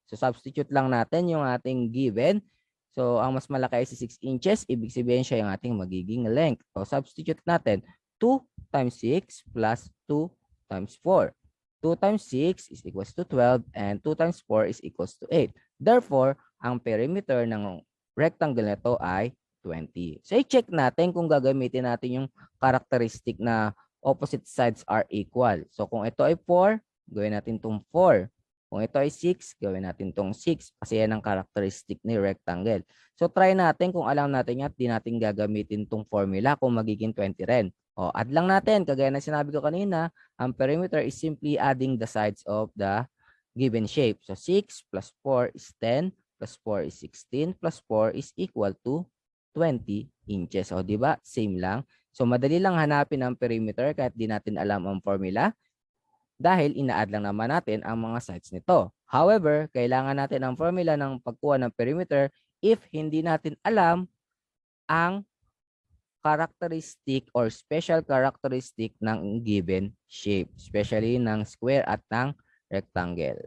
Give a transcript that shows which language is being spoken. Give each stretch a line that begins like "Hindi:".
Filipino: So, substitute lang natin yung ating given. So, ang mas malaki ay 6 inches, ibig sabihin siya yung ating magiging length. So, substitute natin 2 times 6 plus 2 times 4.
English: 2 times 6 is equals to 12 and 2 times 4 is equals to 8.
Filipino: Therefore, ang perimeter ng rectangle na ito ay 20. So, i-check natin kung gagamitin natin yung characteristic na
English: opposite sides are equal.
Filipino: So, kung ito ay 4, gawin natin itong 4. Kung ito ay 6, gawin natin itong 6 kasi yan ang characteristic ni rectangle. So, try natin kung alam natin yan at di natin gagamitin itong formula kung magiging 20 rin. O, add lang natin. Kagaya na sinabi ko kanina, ang
English: perimeter is simply adding the sides of the given shape. So, 6 plus 4 is 10 plus 4 is 16 plus 4 is equal to 20 inches.
Filipino: O, di ba? Same lang. So, madali lang hanapin ang perimeter kahit di natin alam ang formula dahil ina-add lang naman natin ang mga sides nito. However, kailangan natin ang formula ng pagkuha ng perimeter if hindi natin alam ang characteristic or special characteristic ng given shape, especially ng square at ng rectangle.